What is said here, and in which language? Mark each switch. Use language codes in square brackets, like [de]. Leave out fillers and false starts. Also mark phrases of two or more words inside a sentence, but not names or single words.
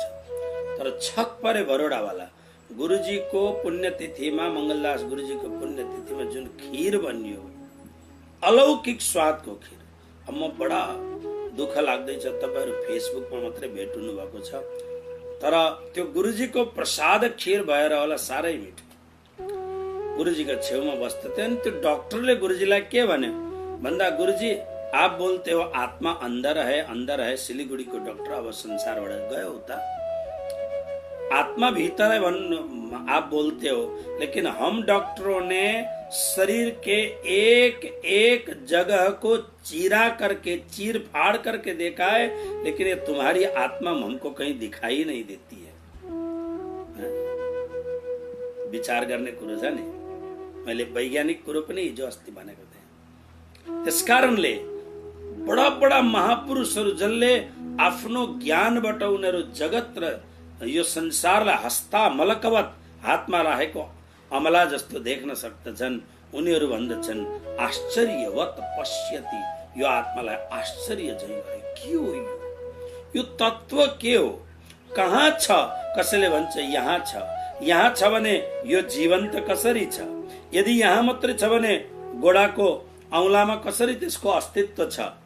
[ne] तर छक परे बरोडावाला गुरुजीको पुण्यतिथिमा, मङ्गलदास गुरुजीको पुण्यतिथिमा जुन खीर बनियो, अलौकिक स्वादको खीर। अब म बडा दुःख लाग्दैछ, तपाईहरु फेसबुकमा मात्रै भेट्नु भएको छ, तर त्यो गुरुजीको प्रसाद खीर भएर होला साह्रै मिठो। गुरुजीको छेउमा बस्थे अनि त्यो डाक्टरले गुरुजीलाई के भन्यो भन्दा, [hi] गुरुजी आप बोलते हो आत्मा अंदर है, [ne] सिलीगुड़ीको डाक्टर अब संसारबाट गयो उता, [hi] आत्मा भीतर है आप बोलते हो, लेकिन हम डॉक्टरों ने शरीर के एक एक जगह को चीर फाड़ करके देखा है, लेकिन ये तुम्हारी आत्मा हमको कहीं दिखाई नहीं देती है। [ne] विचार गर्ने कुरो छ नि, मैले वैज्ञानिक कुरो पनि हिजो अस्ति भनेको थिएँ। त्यसकारणले बडा बडा महापुरुषहरू जसले आफ्नो ज्ञानबाट उनीहरू जगत र यो संसारलाई हस्ता मलकवत हातमा राखेको अमला जस्तो देख्न सक्दछन्, उनीहरू भन्दछन् [sa] आश्चर्यवत पश्यति, [ne] यो आत्मालाई आश्चर्य झैं गरे। के हो यो तत्व, के हो, कहाँ छ? कसैले भन्छ यहाँ छ। यहाँ छ भने यो जीवन्त कसरी छ? यदि यहाँ मात्रै छ भने गोडाको औंलामा कसरी त्यसको अस्तित्व छ?